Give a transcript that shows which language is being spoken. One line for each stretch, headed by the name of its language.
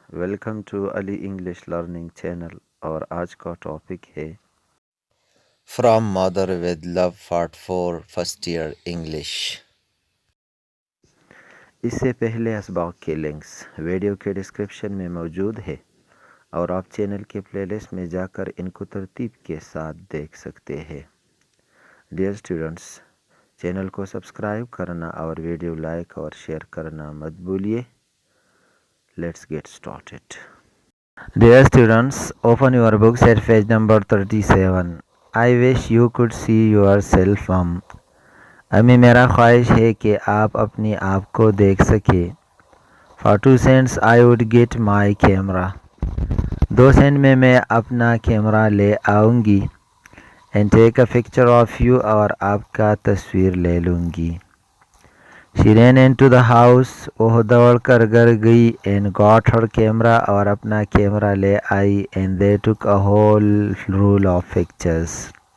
English: Welcome to Ali English Learning Channel.
Hindi: और आज का टॉपिक है
English: From Mother with Love Part 4 First Year English.
Hindi: इससे पहले असबाक के लिंक्स वीडियो के डिस्क्रिप्शन में मौजूद है और आप चैनल के प्लेलिस्ट में जाकर इनको तरतीब के साथ देख सकते हैं. डियर स्टूडेंट्स, चैनल को सब्सक्राइब करना और वीडियो लाइक और शेयर करना मत भूलिए.
English: Let's get started. Dear students, open your books at page number 37. I wish you could see yourself, mom.
Hindi: अम्मी मेरा ख्वाहिश है कि आप अपनी आप को देख सके.
English: For 2 cents I would get my camera.
Hindi: 2 Saint में मैं अपना कैमरा ले आऊँगी.
English: And take a picture of you
Hindi: और आपका तस्वीर ले लूँगी.
English: She ran into the house.
Hindi: वह दौड़ कर घर गई
English: and got her camera
Hindi: और अपना कैमरा ले आई
English: and they took a whole roll of pictures.